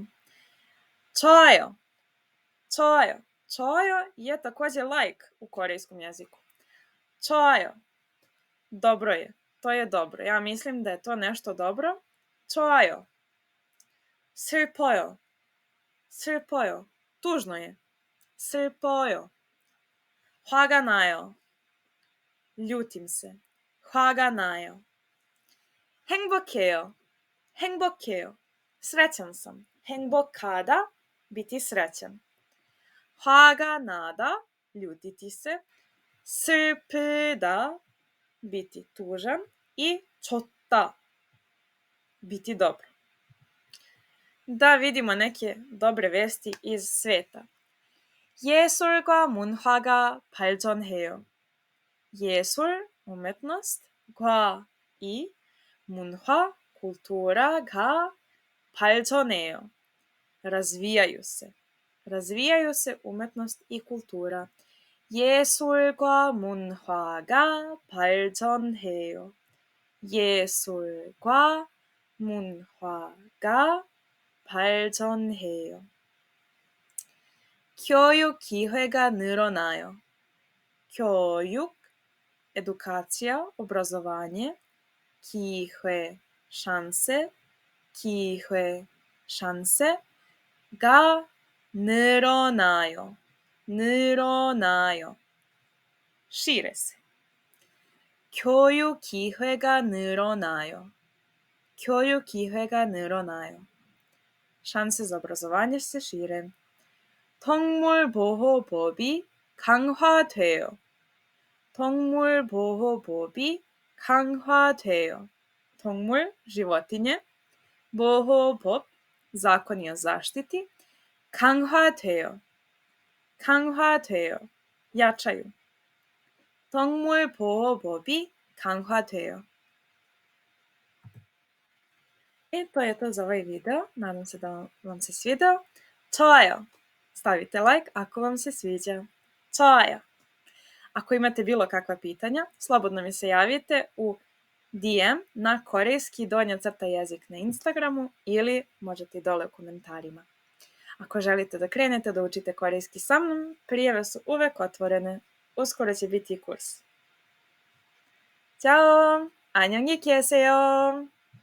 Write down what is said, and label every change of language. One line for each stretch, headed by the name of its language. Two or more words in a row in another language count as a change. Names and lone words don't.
Korean: 좋아요. 좋아요.
Serbian: 좋아요 je također like u korejskom jeziku. 좋아요. Dobro je. To je dobro. Ja mislim da je to nešto dobro.
Korean: 좋아요. 슬퍼요. 슬퍼요.
Serbian: Tužno je.
Korean: 슬퍼요. 화가 나요.
Serbian: ljutim se.
Korean: 화가 나요. 행복해요. 행복해요.
Serbian: Srećan sam. 행복하다, biti srećan.
Korean: 화가 나다,
Serbian: ljutiti se. 슬프다, biti tužan. I 좋다, biti dobro. Da vidimo neke dobre vesti iz sveta.
Korean: 예술과 문화가 발전해요.
Serbian: 예술, umjetnost, 과, i, 문화, kultura가 발전해요. Razvijaju se. Razvijaju se umjetnost i kultura.
Korean: 예술과 문화가 발전해요. 예술과 문화가 발전해요. 교육 기회가 늘어나요.
Serbian: 교육, edukacja, obrazovanje, 기회, šanse, 기회, šanse가 늘어나요.
Korean: 늘어나요.
Serbian: šire se.
Korean: 교육 기회가 늘어나요. 교육 기회가 늘어나요.
Serbian: šanse za obrazovanje se šire.
Korean: 동물보호법이 강화돼요. 동물보호법이 강화돼요.
Serbian: 동물, životinje. 보호법, zakoni o zaštiti.
Korean: 강화돼요. 강화돼요.
Serbian: jačaju.
Korean: 동물보호법이 강화돼요.
Serbian: I to je to za ovaj video. Nadam se da vam se svidao.
Korean: 좋아요.
Serbian: Stavite like ako vam se sviđa.
Korean: 좋아요.
Serbian: Ako imate bilo kakva pitanja, slobodno mi se javite u DM na korejski_jezik na Instagramu ili možete i dole u komentarima. Ako želite da krenete da učite korejski sa mnom, prijave su uvek otvorene. Uskoro će biti i kurs. Ćao!
Korean: 안녕히 계세요!